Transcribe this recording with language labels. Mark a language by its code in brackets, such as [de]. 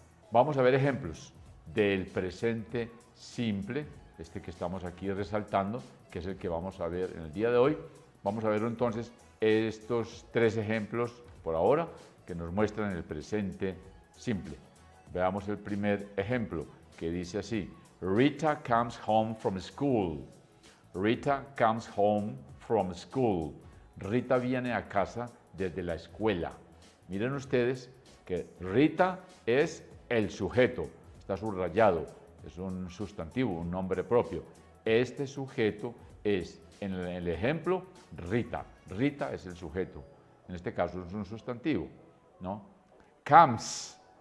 [es] Vamos a ver ejemplos del presente simple, este que estamos aquí resaltando, que es el que vamos a ver en el día de hoy. Vamos a ver entonces estos 3 ejemplos por ahora que nos muestran el presente simple. Veamos el primer ejemplo, que dice así: [en] Rita comes home from school. Rita comes home from school. [es] Rita viene a casa desde la escuela. Miren ustedes que Rita es el sujeto, está subrayado, es un sustantivo, un nombre propio. Este sujeto es, en el ejemplo, Rita. Rita es el sujeto. En este caso es un sustantivo, ¿no? Comes